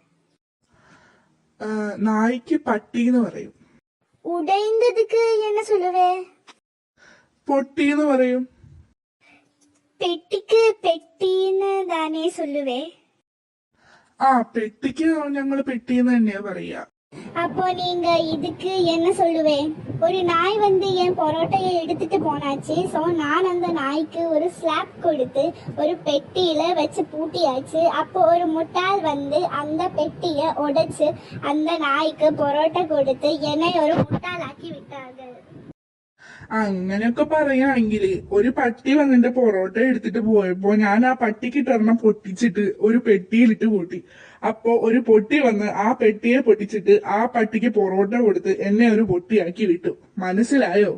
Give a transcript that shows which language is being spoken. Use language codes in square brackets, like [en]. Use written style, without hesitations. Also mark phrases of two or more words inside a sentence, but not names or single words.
[ml] നായ്ക്ക് പട്ടിന്ന് പറയും. [ta] உடைந்ததுக்கு என்ன சொல்லுவே? [ml] പൊട്ടിന്ന് പറയും. [ta] பெட்டிக்கு பெட்டின்னு தானே சொல்லுவே? [ml] പെട്ടിക്ക് ഞങ്ങള് പെട്ടിന്ന് തന്നെയാ പറയാ. [ta] அப்போ நீங்க இதுக்கு என்ன சொல்லுவே? ஒரு நாய் வந்து என் பொரோட்டையை எடுத்துட்டு போனாச்சு. ஸோ நான் அந்த நாய்க்கு ஒரு ஸ்லாப் கொடுத்து ஒரு பெட்டியில வச்சு பூட்டியாச்சு. அப்போ ஒரு முட்டாள் வந்து அந்த பெட்டியை உடைச்சு அந்த நாய்க்கு பொரோட்டா கொடுத்து என்னை ஒரு முட்டாளாக்கி விட்டார்கள். [ml] അങ്ങനെയൊക്കെ പറയുകയാണെങ്കിൽ ഒരു പട്ടി വന്നിന്റെ പൊറോട്ട എടുത്തിട്ട് പോയപ്പോ ഞാൻ ആ പട്ടിക്ക് ഇട്ടൊരെണ്ണം പൊട്ടിച്ചിട്ട് ഒരു പെട്ടിയിലിട്ട് പൂട്ടി. അപ്പോ ഒരു പൊട്ടി വന്ന് ആ പെട്ടിയെ പൊട്ടിച്ചിട്ട് ആ പട്ടിക്ക് പൊറോട്ട കൊടുത്ത് എന്നെ ഒരു പൊട്ടിയാക്കി വിട്ടു. മനസ്സിലായോ?